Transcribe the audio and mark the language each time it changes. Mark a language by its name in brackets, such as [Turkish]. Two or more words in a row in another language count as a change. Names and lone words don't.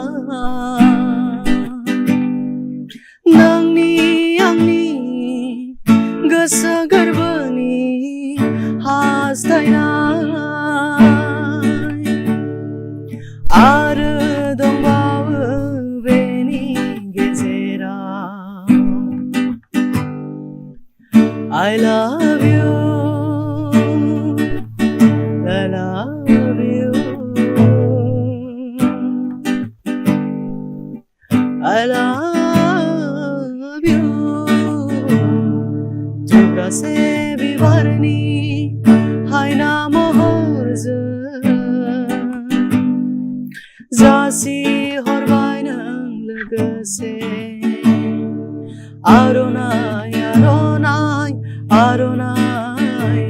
[Bodo] नोंनि आंनि गोसो गोरबोनि हास्थायनाय, आरो दंबावो बेनि गेजेराव [English] I love you, I love you, I love you. [Bodo] थुब्रासे बिबारनि हायना महरजों जासि हरबाय नों लोगोसे, आर'नाइ आर'नाइ आर'नाइ।